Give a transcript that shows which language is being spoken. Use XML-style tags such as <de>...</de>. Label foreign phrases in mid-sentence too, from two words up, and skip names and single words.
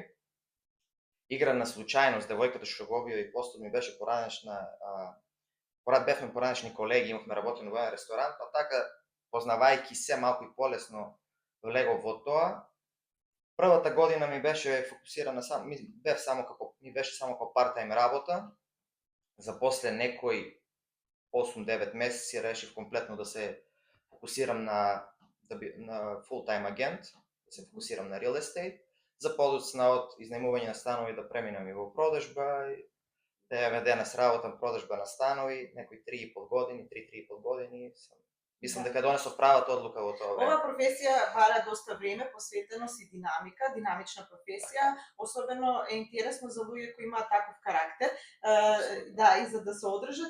<mk>Игра на случајност, девојката што го објави постот ми беше бевме поранешни колеги, имавме работено во еден ресторант, па така, познавајќи се малку и полесно влегов во тоа. Првата година ми беше фокусирана ми беше само како part-time работа. За после некои 8-9 месеци решив комплетно да се фокусирам на full-time агент, да се фокусирам на</mk> <en>real estate.</en> <mk>За подоцна од изнајмување на станови да преминам и во продажба, да ја денес работам продажба на станови, некои 3,5 години. Мислам дека донесов правата одлука во тоа време. Ова професија бара доста време, посветеност и динамика, динамична професија, особено е интересно за луѓе кои имаат таков карактер, и за да се одржат.</mk>